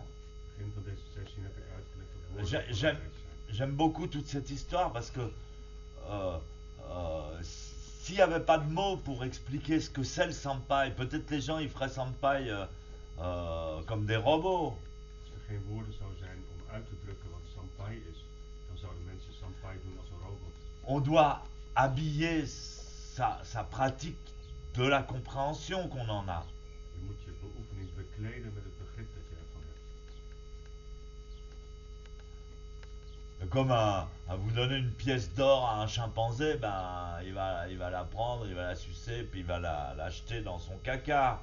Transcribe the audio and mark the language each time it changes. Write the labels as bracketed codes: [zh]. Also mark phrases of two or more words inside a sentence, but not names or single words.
[nl] Begin van deze sessie heb ik uitgelegd dat woorden [fr] J'aime [nl] belangrijk zijn. [fr] j'aime beaucoup toute cette histoire parce que s'il n'y avait pas de mots pour expliquer ce que c'est le sampai, peut-être les gens ils feraient sampai comme des robots. [nl] Als er geen woorden zou zijn om uit te drukken wat sampai is, dan zouden mensen sampai doen als een robot. [fr] On doit habiller sa pratique de la compréhension qu'on en a. [nl] Je moet je beoefening bekleden met het begrip dat je ervan hebt. [fr] Comme à vous donner une pièce d'or à un chimpanzé, ben il va la prendre, il va la sucer, puis il va l'acheter dans son caca.